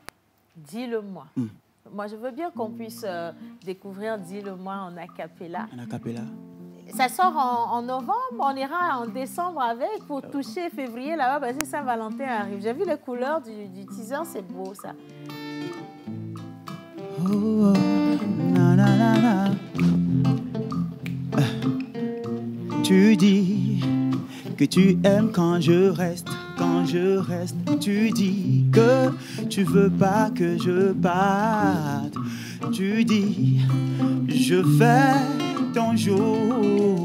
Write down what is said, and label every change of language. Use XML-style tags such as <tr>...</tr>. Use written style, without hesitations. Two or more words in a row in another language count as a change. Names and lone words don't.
<fr>Dis-le-moi. Moi, je veux bien qu'on puisse découvrir Dis-le-moi en acapella. En acapella. Ça sort en novembre, on ira en décembre avec pour toucher février là-bas parce que Saint-Valentin arrive. J'ai vu les couleurs du teaser, c'est beau ça. Oh, na, na, na, na. Tu dis que tu aimes quand je reste. Tu dis que tu veux pas que je parte. Tu dis, je fais ton jour.</fr>